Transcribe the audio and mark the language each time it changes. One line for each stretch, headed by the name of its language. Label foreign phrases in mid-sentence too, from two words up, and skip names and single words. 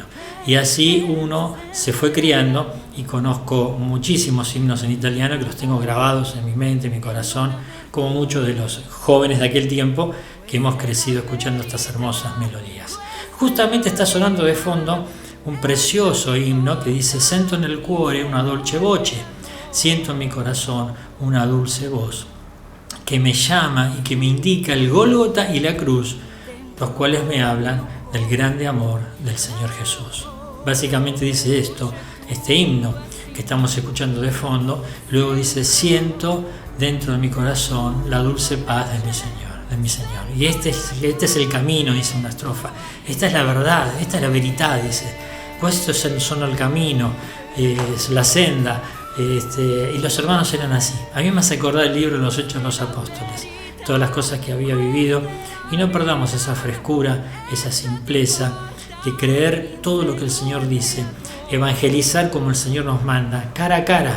Spanish: Y así uno se fue criando, y conozco muchísimos himnos en italiano que los tengo grabados en mi mente, en mi corazón, como muchos de los jóvenes de aquel tiempo que hemos crecido escuchando estas hermosas melodías. Justamente está sonando de fondo un precioso himno que dice:
Italian: sento nel cuore una dolce voce,
Spanish: siento en mi corazón una dulce voz, que me llama y que me indica el Gólgota y la cruz, los cuales me hablan del grande amor del Señor Jesús. Básicamente dice esto, este himno que estamos escuchando de fondo. Luego dice: siento dentro de mi corazón la dulce paz de mi Señor. Y este es el camino, dice una estrofa. Esta es la verdad, esta es la verità, dice.
Italian: Questo sono
Spanish: el camino, es la senda. Y los hermanos eran así. A mí me hace acordar el libro de los Hechos de los Apóstoles, todas las cosas que había vivido, y no perdamos esa frescura, esa simpleza de creer todo lo que el Señor dice, evangelizar como el Señor nos manda, cara a cara.